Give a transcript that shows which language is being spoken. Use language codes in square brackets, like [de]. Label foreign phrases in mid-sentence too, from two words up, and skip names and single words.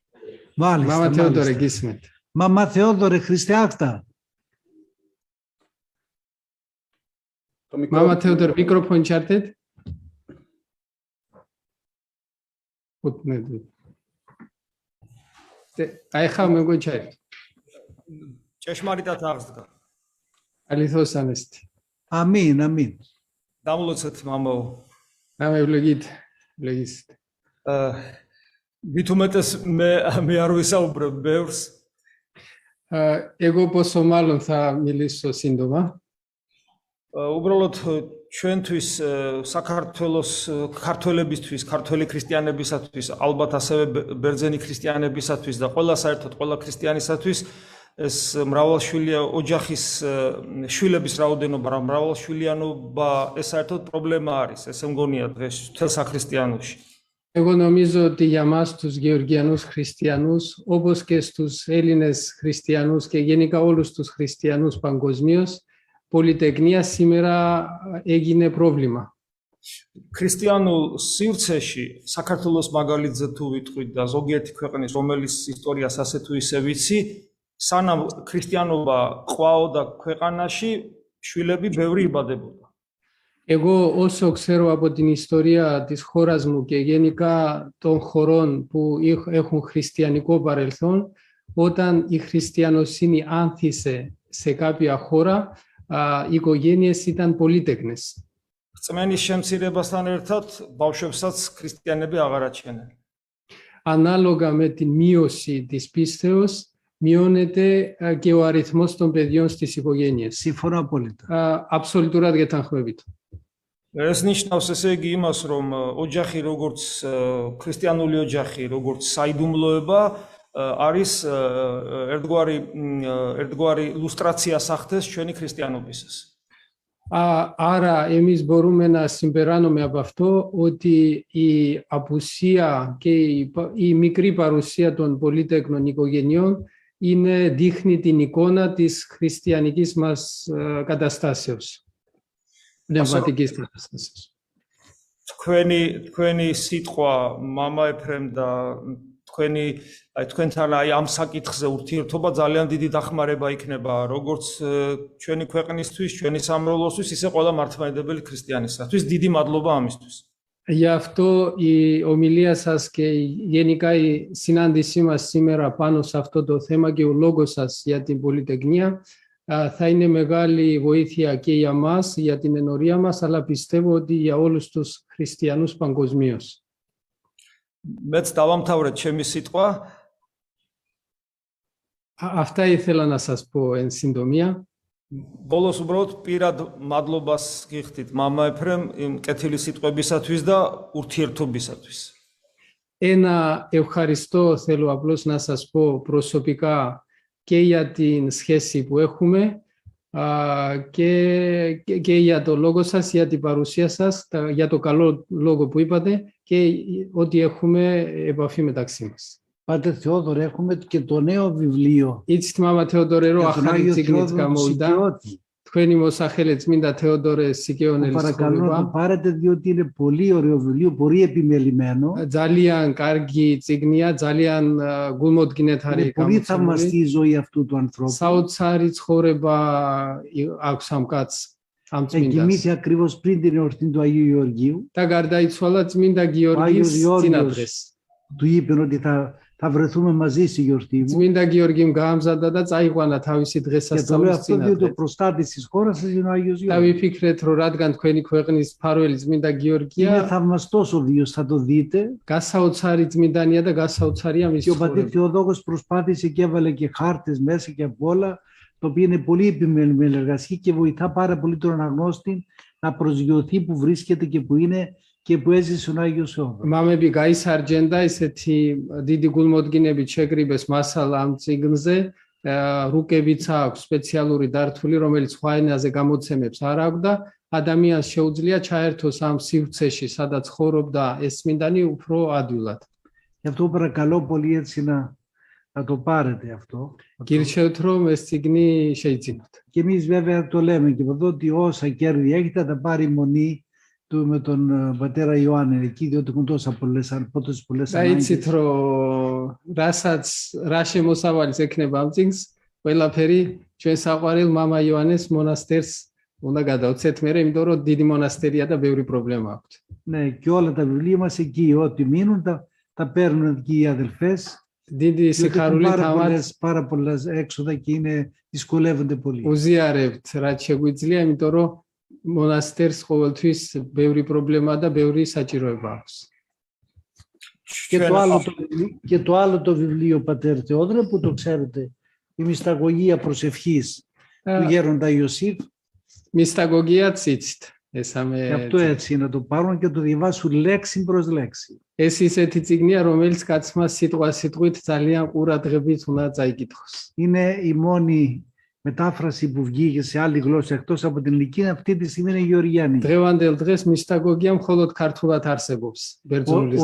[el] Μάλιστα, [ka] მამა თეოდორე [el] μάλιστα. [ka] გისმენთ. Μαμά Θεόδωρε, Χριστιάχτα. [el] Το μικρό... [ka] მამა თეოდორე მიკროფონი ჩართეთ. უთნები. აი ხა მეგოჩაი. ჭეშმარიტად აღსდგა. [el] Αληθώς ανέστη. Αμήν, αμήν. [ka] დამლოცეთ მამაო. ამევლოგით ლეგისთ. მით უმეტეს მე არ ვისაუბრებ ბევრს. [el] Εγώ πόσο μάλλον θα μιλήσω σύντομα. [ka] უბრალოდ ჩვენთვის საქართველოს ქართველებისთვის, ქართველი ქრისტიანებისათვის, ალბათ ასევე ბერძენი ქრისტიანებისათვის და ყველა საერთოდ ყველა ქრისტიანისათვის ეს მრავალშვილია ოჯახის შვილების რაოდენობა, მრავალშვილიანობა ეს საერთოდ პრობლემა არის. ესე მგონია დღეს მთელ საქრისტიანოში. [el] Εγώ νομίζω ότι για μας τους Γεωργιανούς χριστιανούς, όπως και στους Έλληνες χριστιανούς και γενικά όλους τους χριστιανούς παγκοσμίως, πολυτεκνία σήμερα έγινε πρόβλημα. [ka] ქრისტიანულ სივრცეში საქართველოს მაგალითზე თუ ვიტყვით და ზოგიერთი ქვეყნის რომელიც ისტორიას ასე თუ ისე ვიცი, სანამ ქრისტიანობა ყვაოდა ქვეყანაში, შვილები ბევრი იბადებოდა. [el] Εγώ όσο ξέρω από την ιστορία της χώρας μου και γενικά των χωρών που έχουν χριστιανικό παρελθόν, όταν η χριστιανοσύνη άνθησε σε κάποια χώρα, οι οικογένειες ήταν πολύτεκνες. [ka] რწმენის შემცირებასთან ერთად ბავშვებსაც ქრისტიანები აღარ აჩენენ. [el] Análogamente miosi της πίστεως μειώνεται και ο αριθμός των παιδιών στις οικογένειες. Συμφωνώ απόλυτα. [ka] Აბსოლუტურად გეთანხმებით. ეს ნიშნავს ესე იგი იმას, რომ ოჯახი როგორც ქრისტიანული ოჯახი, როგორც საიდუმლოება არის ერთგვარი ილუსტრაცია სახთეს ჩვენი ქრისტიანობისას. [el] Άρα εμείς μπορούμε να συμπεράνουμε από αυτό ότι η απουσία και η μικρή παρουσία των πολύτεκνων οικογενειών δείχνει την εικόνα της χριστιανικής μας καταστάσεως. Πνευματικής κατάστασης. [ka] თქვენი სიტყვა მამა ეფრემ და თქვენთან ამ საკითხზე ურთიერთობა ძალიან დიდი დახმარება იქნება როგორც ჩვენი ქვეყნისთვის, ჩვენი სამრევლოსთვის, ისე ყველა მართლმადიდებელი ქრისტიანისათვის. დიდი მადლობა ამისთვის. [el] Γι' αυτό η ομιλία σας και γενικά η συνάντησή μας σήμερα πάνω σε αυτό το θέμα και ο λόγος σας για την πολυτεκνία θα είναι μεγάλη βοήθεια και για μας, για την ενορία μας, αλλά πιστεύω ότι για όλους τους χριστιανούς παγκοσμίως. [ka] მეც დავამთავრეთ ჩემი სიტყვა. [el] Αυτά ήθελα να σας πω εν συντομία. [ka] Ბოლოს უბრალოდ პირად მადლობას გიხდით მამა ეფრემ იმ კეთილი სიტყვებისათვის და ურთიერთობისათვის. [el] Ένα ευχαριστώ θέλω απλώς να σας πω προσωπικά και για την σχέση που έχουμε και για το λόγο σας, για την παρουσία σας, για το καλό λόγο που είπατε και ότι έχουμε επαφή μεταξύ μας. Πάτερ Θεόδωρε, έχουμε και το νέο βιβλίο. [ka] Იცით მამა თეოდორე, რომ ახალი წიგნიც გამოვიდა. Თქვენი მოსახელე წმინდა თეოდორე სიკეონელის [el] Παρακαλώ να το πάρετε, διότι είναι πολύ ωραίο βιβλίο, πολύ επιμελημένο. [ka] ძალიან კარგი წიგნია, ძალიან გულმოდგინედ არის [el] Είναι πολύ θαυμαστή η ζωή αυτού του ανθρώπου. [ka] საოცარი ცხოვრება აქვს ამ კაცს, ამ წმინდას. [el] Εγκυμήθη ακριβώς πριν την εορτή του Αγίου Γεωργίου. [ka] და გარდაიცვალა წმინდა გიორგის წინადრეს. [el] Του είπε ότι θα βρεθούμε μαζί στη γιορτή μου. [ka] წმინდა გიორგიმ გაამზადა და წაიყვანა თავისი [el] Και το λέω [ka] დღესასწაულის [el] αυτό διότι ο [ka] წინადრე. [el] προστάτης της χώρας σας είναι ο Άγιος [ka] და [el] Γιώργος. [ka] ვიფიქრეთ, რომ რადგან თქვენი ქვეყნის მფარველი წმინდა [el] Είναι [ka] გიორგია, [el] θαυμαστός ο βίος, θα το δείτε. [ka] გასაოცარი წმინდანია და გასაოცარია [el] Και [ka] მისი [el] ο πατήρ [ka] ცხოვრება. [el] Θεοδόκος προσπάθησε και έβαλε και χάρτες μέσα και από όλα, το οποίο είναι πολύ επιμελημένη εργασία και βοηθά πάρα πολύ τον αναγνώστη να προσγειωθεί που βρίσκεται και που είναι και που έζησε ο Άγιος Θεόδωρος. [ka] მამები გაისარჯენ და ისეთი დიდი გულმოდგინებით შეკრიბეს მასალა ამ წიგნზე, რუკებიც აქვს სპეციალური დართული, რომელიც სხვა ენაზე გამოცემებს არ აქვს და ადამიანს შეუძლია ჩაერთოს ამ სივრცეში, სადაც ცხოვრობდა ეს წმინდანი უფრო ადვილად. [el] Γι' αυτό παρακαλώ πολύ έτσι να το πάρετε αυτό. [ka] გირჩევთ, რომ ეს წიგნი შეიძინოთ. [el] Και εμείς βέβαια το λέμε και από εδώ ότι όσα κέρδη έχετε θα τα πάρει η μονή του με τον πατέρα Ιωάννη εκεί, διότι έχουν τόσες πολλές [ka] და [el] ανάγκες. [ka] იცით, რომ რა შემოსავალიც ექნება ამ წიგნს, ყველაფერი ჩვენ საყვარელ მამა იოანეს მონასტერს უნდა გადავცეთ მერე, იმიტომ რომ დიდი მონასტერია და ბევრი პრობლემა აქვს. [el] Ναι, και όλα τα βιβλία μας εκεί, ό,τι μείνουν τα παίρνουν εκεί οι αδελφές. [ka] დიდი სიხარულით ამათ [el] Πάρα πολλές έξοδα και δυσκολεύονται πολύ. [ka] უზიარებთ, რაც შეგვიძლია, იმიტომ რომ მონასტერს ყოველთვის ბევრი პრობლემა და ბევრი საჭიროება აქვს. [el] Και το άλλο το βιβλίο, πατέρ Θεόδωρο, που το ξέρετε, η μυσταγωγία προσευχής του γέροντα Ιωσήφ. [ka] Μυσταγωγίაც იცით, ესამე. [el] Και αυτό έτσι, να το πάρουν και να το διαβάσουν λέξη προς λέξη. [ka] ეს ისეთი წიგნია, რომელიც კაცმა სიტყვით ძალიან ყურადღებით უნდა წაიკითხოს. [el] Είναι η μόνη μετάφραση που βγήκε σε άλλη γλώσσα εκτός από την ελληνική, αυτή τη στιγμή είναι η γεωργιανή. [ka] დღევანდელ დღეს მისტაგოგია მხოლოდ ქართულად არსებობს, ბერძნულის